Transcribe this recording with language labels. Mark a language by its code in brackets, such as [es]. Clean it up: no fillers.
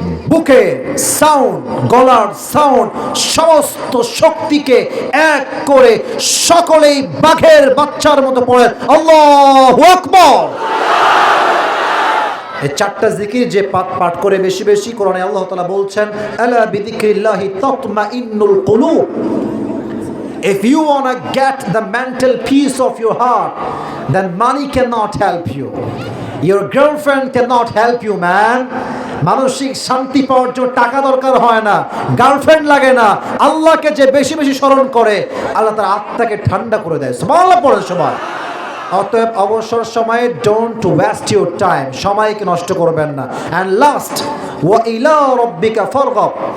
[bn] বুকে সাউন্ড, গলার সাউন্ড, সমস্ত শক্তিকে এক করে সকলেই বাঘের বাচ্চার মতো পড়ে আল্লাহু আকবার। এই চারটা জিকির যে পাঠ করে বেশি বেশি, কোরআনে আল্লাহ তাআলা বলছেন [ar] আলা বিযিকরিল্লাহি তাতমাইন্নুল কুলুব। [en] If you want to get the mental peace of your heart, then money cannot help you. Your girlfriend cannot help you, man. [bn] মানসিক শান্তি পাওয়ার জন্য টাকা দরকার হয় না, গার্লফ্রেন্ড লাগে না। আল্লাহকে যে বেশি বেশি স্মরণ করে, আল্লাহ তার আত্মাকে ঠান্ডা করে দেয়। সুবহানাল্লাহ পড়ে সবাই। অতএব অবসর সময়ে [en] don't waste your time, [bn] সময়কে নষ্ট করবেন না। [en] and last, [ar] ওয়া ইলা রাব্বিকা ফারগাব।